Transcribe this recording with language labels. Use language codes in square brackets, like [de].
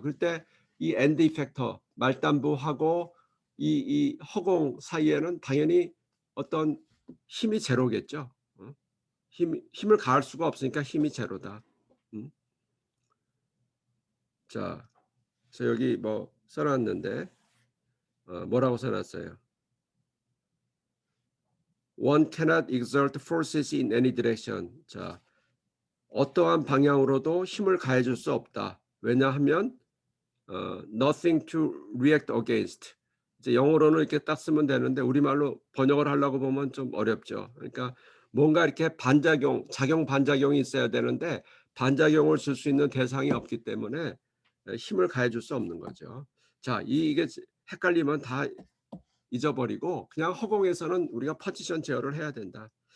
[ko] 그럴 때 이 엔드 팩터 말단부하고 이 허공 사이에는 당연히 어떤 힘이 제로겠죠. 힘을 가할 수가 없으니까 힘이 제로다. 자, 그래서 여기 뭐 써놨는데 뭐라고 써놨어요? [en] One cannot exert forces in any direction. [ko] 자, 어떠한 방향으로도 힘을 가해줄 수 없다. 왜냐하면 [en] nothing to react against. [ko] 이제 영어로는 이렇게 딱 쓰면 되는데 우리말로 번역을 하려고 보면 좀 어렵죠. 그러니까 뭔가 이렇게 반작용, 작용 반작용이 있어야 되는데 반작용을 줄 수 있는 대상이 없기 때문에 힘을 가해줄 수 없는 거죠. 자, 이게 헷갈리면 다 잊어버리고 그냥 허공에서는 우리가 포지션 제어를 해야 된다.